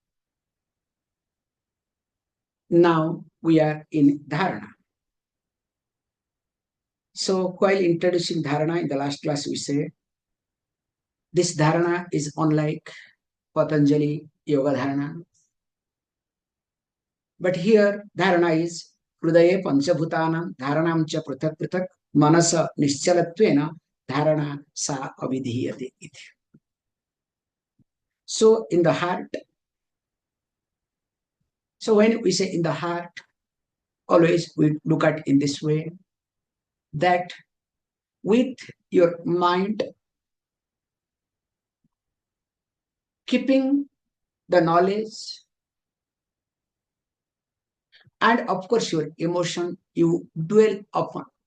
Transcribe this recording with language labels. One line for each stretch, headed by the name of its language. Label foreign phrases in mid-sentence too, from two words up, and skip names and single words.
English: Now we are in dharana. So while introducing dharana in the last class we say this dharana is unlike Patanjali yoga dharana. But here dharana is
Sanskrit: हृदये पञ्चभूतानां धारणं च पृथक् पृथक् मनसा निश्चलत्वेन धारणा सा अविधीयते इति.
English: So in the heart, so when we say in the heart, always we look at in this way that with your mind keeping the knowledge and of course your emotion you dwell upon.